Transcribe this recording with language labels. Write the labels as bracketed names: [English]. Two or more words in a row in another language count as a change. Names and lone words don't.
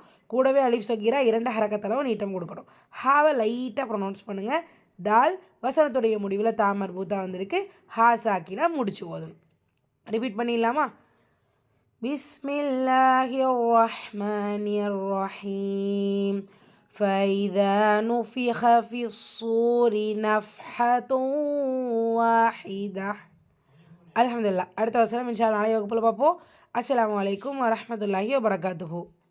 [Tamil] கூடவே [Arabic] ألف صغيرة [Tamil] 2 ஹரக்கத்தளவு நீட்டம் கொடுக்கணும். ஹாவை லைட்டாக ப்ரொனவுன்ஸ் பண்ணுங்கள். தால் வசனத்துடைய முடிவில் தாமர் பூத்தா வந்திருக்கு, [Arabic] هاء ساكنة [Tamil] முடிச்சு ஓதணும். ரிப்பீட் பண்ணிடலாமா? [Arabic] بسم الله الرحمن الرحيم. فإذا نفخ في الصور نفحة واحدة. [Tamil] அல்ஹம்துலில்லாஹ். அடுத்த வசனம் [Arabic] إن شاء الله [Tamil] நாளைய வகுப்பில் பார்ப்போம். [Arabic] السلام عليكم ورحمة الله وبركاته.